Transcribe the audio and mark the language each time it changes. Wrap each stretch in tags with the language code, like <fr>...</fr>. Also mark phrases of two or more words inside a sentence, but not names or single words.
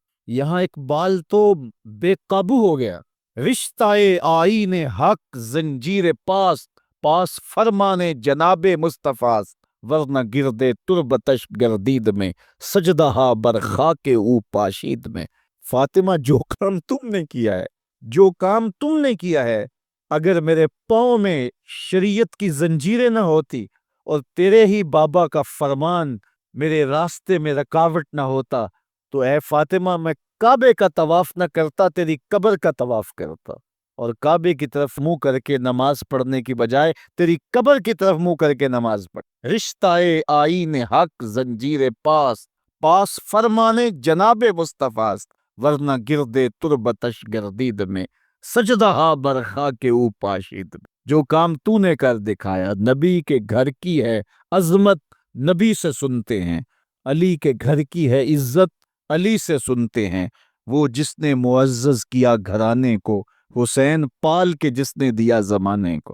<ur>یہاں اقبال تو بے قابو ہو گیا،</ur> <fa>رشتہ آئین حق زنجیر پاس، پاس فرمانے جناب مصطفیٰ، ورنہ گردے تربتش گردید میں، سجدہ ہا بر خاک او پاشید میں۔</fa> <ur>فاطمہ، جو کام تم نے کیا ہے، جو کام تم نے کیا ہے، اگر میرے پاؤں میں شریعت کی زنجیریں نہ ہوتی اور تیرے ہی بابا کا فرمان میرے راستے میں رکاوٹ نہ ہوتا تو اے فاطمہ میں کعبے کا طواف نہ کرتا، تیری قبر کا طواف کرتا، اور کعبے کی طرف منہ کر کے نماز پڑھنے کی بجائے تیری قبر کی طرف منہ کر کے نماز پڑھ۔</ur> <fa>رشتہ آئین حق زنجیر پاس، پاس فرمانے جناب مصطفیٰ، ورنہ گردے تربتش گردید میں، سجدہ ہا بر خاک او پاشید میں۔</fa> <ur>جو کام تو نے کر دکھایا، نبی کے گھر کی ہے عظمت، نبی سے سنتے ہیں، علی کے گھر کی ہے عزت، علی سے سنتے ہیں، وہ جس نے معزز کیا گھرانے کو، حسین پال کے جس نے دیا زمانے کو۔</ur>